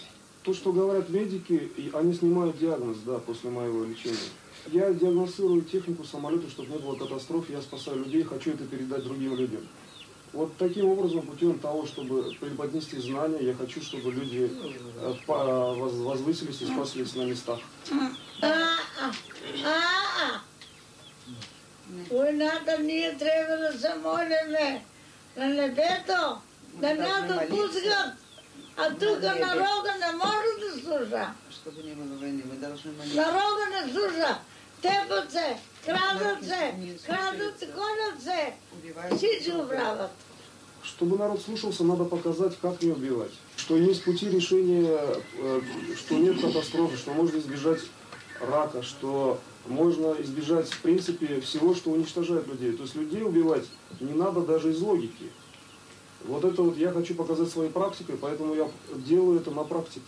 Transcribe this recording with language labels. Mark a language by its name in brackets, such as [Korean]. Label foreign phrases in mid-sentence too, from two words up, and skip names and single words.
[Russian] То, что говорят медики, они снимают диагноз, да, после моего лечения. Я диагностирую технику самолета, чтобы не было катастроф, я спасаю людей, хочу это передать другим людям. Вот таким образом, путем того, чтобы преподнести знания, я хочу, чтобы люди возвысились и спаслись на местах. [Bulgarian] Войната ние трябва да се молиме на небето, да не допускат. А тук народа не може да слуша. [Russian] Чтобы не было войны, мы должны молиться. [Bulgarian] Народа не слуша. Тепат се, крадат се, гонят се. Всичко правят. [Russian] Чтобы народ слушался, надо показать, как не убивать. Что есть пути решения, что нет катастрофы, что можно избежать рака, что можно избежать, в принципе, всего, что уничтожает людей. То есть людей убивать не надо даже из логики. Вот это вот я хочу показать своей практикой, поэтому я делаю это на практике.